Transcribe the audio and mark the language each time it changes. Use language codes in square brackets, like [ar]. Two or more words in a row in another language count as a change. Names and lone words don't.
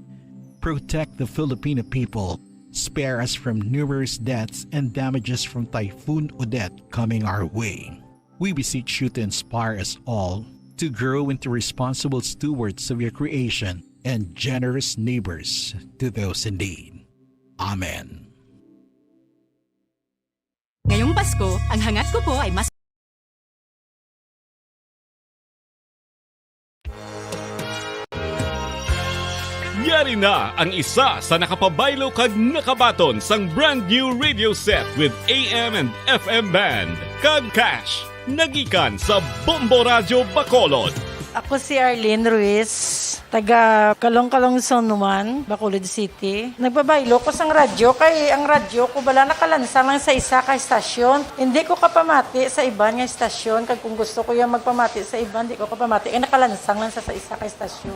[en] Protect the Filipino people. Spare us from numerous deaths and damages from Typhoon Odette coming our way. We beseech you to inspire us all to grow into responsible stewards of your creation and generous neighbors to those in need. Amen. [tl] Ngayong Pasko, ang hangat ko po ay mas [hil] Yari na ang isa sa nakapabaylo kag nakabaton sang [en] brand new radio set with AM and FM band. [hil] Kag cash, nagikan sa Bombo Radio Bacolod. Ako si Arlene Ruiz, taga Kalong-Kalong Zone 1, Bacolod City. Nagbabaylo ko sang radyo, kay ang radyo ko bala nakalansang lang sa isa ka estasyon. Hindi ko kapamati sa iban nga estasyon, kag kung gusto ko yung magpamati sa iban, hindi ko kapamati, kay nakalansang lang sa isa ka estasyon.